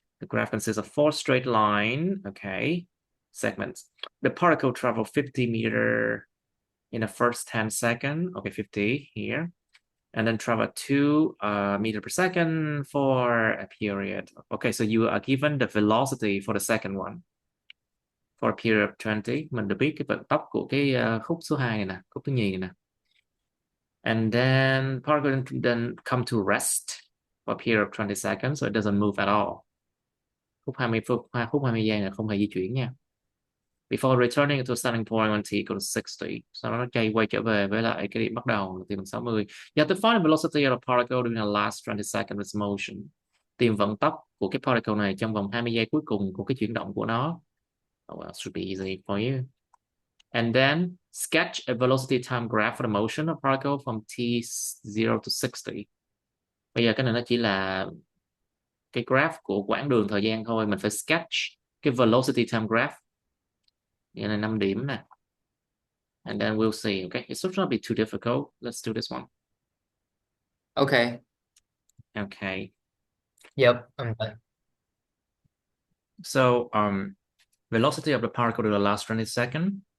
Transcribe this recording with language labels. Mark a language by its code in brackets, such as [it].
[en] The graph consists of 4 straight line, okay, segments. The particle traveled 50 meter in the first 10 seconds, okay, 50 here, and then travel 2 meter per second for a period. Okay, so you are given the velocity for the second one. For a period of 20, [vi] mình được biết cái vận tốc của cái khúc số 2 này nè, khúc thứ nhì này nè. [en] And then particle then come to rest for a period of 20 seconds, so it doesn't move at all. [vi] Khúc 20 phút, khúc 20 giây là không hề di chuyển nha. [en] Before returning to starting point when t equals 60. [vi] Sau đó nó quay trở về với lại cái điểm bắt đầu là tìm 60. [en] You have to find the velocity of the particle during the last 20 seconds of its motion. [vi] Tìm vận tốc của cái particle này trong vòng 20 giây cuối cùng của cái chuyển động của nó. [en] Oh, well, it should be easy for you. And then sketch a velocity time graph for the motion of particle from t0 to 60. [vi] Bây giờ cái này nó chỉ là cái graph của quãng đường thời gian thôi, mình phải sketch cái velocity time graph. Đây là 5 điểm nè. [en] And then we'll see, okay? It should not be too difficult. Let's do this one. Okay. Okay. Yep. I'm done. So velocity of the particle to the last 20 seconds.